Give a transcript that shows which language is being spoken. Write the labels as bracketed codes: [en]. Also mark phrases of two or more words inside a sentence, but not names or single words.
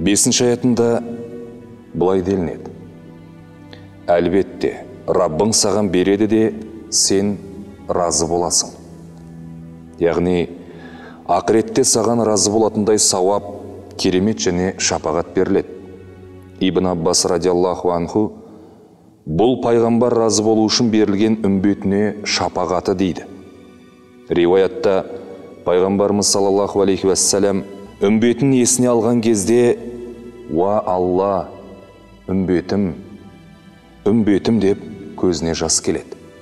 [kk] 5-ші аятында былай делінеді: әлбетте Раббың саған береді де сен разы боласың. Яғни ақыретте саған разы болатындай сауап, керемет және шапағат беріледі. Ибн Аббас [ar] رضي الله عنه [kk] бұл пайғамбар разы болу үшін берілген үмбетіне шапағаты дейді. Риуаятта пайғамбарымыз [ar] صلى الله عليه وسلم [kk] үмбетін есіне алған кезде «Уа Алла, үмбетім, үмбетім» деп көзіне жас келеді.